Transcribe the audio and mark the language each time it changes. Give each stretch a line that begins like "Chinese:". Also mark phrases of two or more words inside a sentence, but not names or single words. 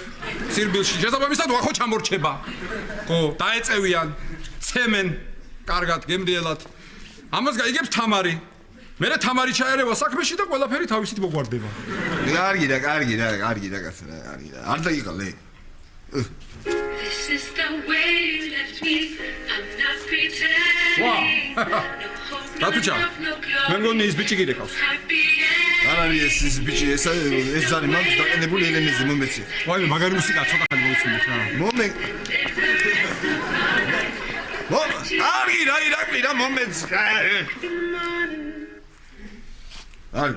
Georgian: სირბილში შესაბამისად ვახო ჩამორჩება. ხო, დაეწევიან, ცემენ. კარგად, გემრიელად. ამას გაიგებს თამარი. მე თამარი ჩაერევა საქმეში და ყველაფერი თავისით მოგვარდება. კარგი რა, კარგი რა, კარგი რა კაცო რა, კარგი რა. არ დაიყალე.
English: This is the way you left me. I'm not pretending. Wow. No
Georgian: დათუჩა, მე მგონი ის ბიჭი გირეკავს. არ არის ეს ბიჭი, ეს ზარი მაგ დაყენებული ელენეზე მომეცი. ვაიმე, მაგარი მუსიკა ცოტა ხანი მოვიცინოთ რა. კარგი რა, ირაკლი რა მომეცი. ალ.